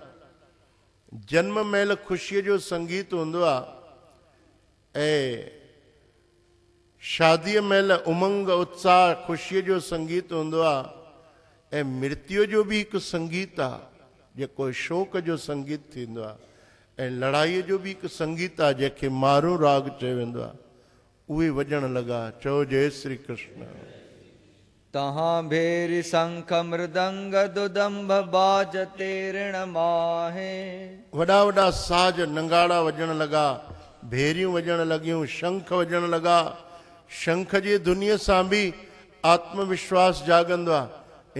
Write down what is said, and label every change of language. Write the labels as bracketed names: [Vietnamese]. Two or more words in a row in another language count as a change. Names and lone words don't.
[Sindhi] जन्म महिल ख़ुशीअ जो संगीत हूंदो आहे ऐं शादीअ महिल उमंग उत्साह ख़ुशीअ जो संगीत हूंदो आहे। ऐं मृत्यु जो बि हिकु संगीत आहे जेको शोक जो संगीत थींदो आहे। ऐं लड़ाईअ जो बि हिकु संगीत आहे जंहिंखे मारूं राग चयो वेंदो आहे। उहे वॼण लॻा। चओ जय श्री कृष्ण। [Hindi] तहाँ भेरी शंख मृदंग दुदंभ बाजते ऋण माहे। [Sindhi] वॾा वॾा साज नंगाड़ा वॼण लॻा, भेरियूं वॼण लॻियूं, शंख वॼण लॻा। शंख जी दुनिया सां बि आत्मविश्वास जागंदो आहे।